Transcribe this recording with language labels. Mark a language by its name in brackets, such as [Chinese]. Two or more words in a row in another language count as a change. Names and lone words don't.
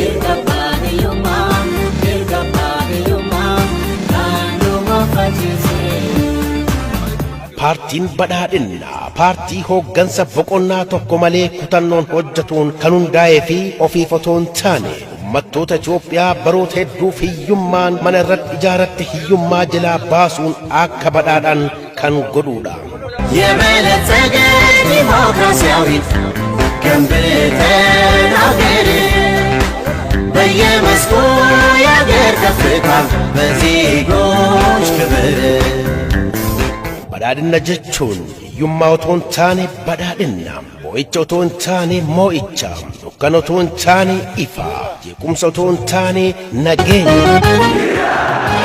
[Oromo] Paartiin badhaadhinnaa paartii hooggansa boqonnaa tokko malee kutannoon hojjetuun kan hundaa'ee fi ofiif otoo hin taane uummattoota Itoophiyaa baroota hedduuf hiyyummaan mana irratti ijaaratti hiyyummaa jalaa baasuun akka badhaadhan kan godhuudha. [Amharic] የበለጸገ ዲሞክራሲያዊት ገንብተን አገር በየመስኩ የአገር ከፍታ በዜጎች ክብር [Oromo] badhaadhinna jechuun hiyyummaa otoo hin taane badhaadhinna, mo'icha otoo hin taane mo'icha, dukkana otoo hin taane ifa, jeequmsa otoo hin taane nageenya.